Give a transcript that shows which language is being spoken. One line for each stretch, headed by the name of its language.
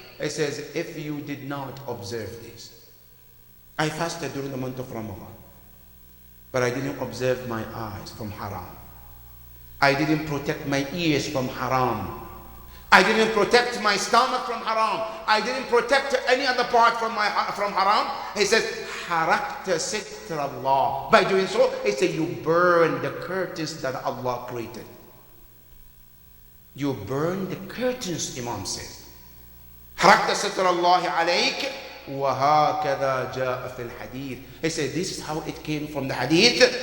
English: He says, if you did not observe this. I fasted during the month of Ramadan, but I didn't observe my eyes from haram. I didn't protect my ears from haram. I didn't protect my stomach from haram. I didn't protect any other part from haram. He says,
Arabic: حَرَقْتَ سِتْرَ اللَّهِ.
English: By doing so, he said, you burn the curtains that Allah created. You burn the curtains, Imam says.
Arabic: حَرَقْتَ سِتْرَ اللَّهِ عَلَيْكَ وَهَكَذَا جَاءَ فِي الْحَدِيثِ.
English: He said, this is how it came from the hadith.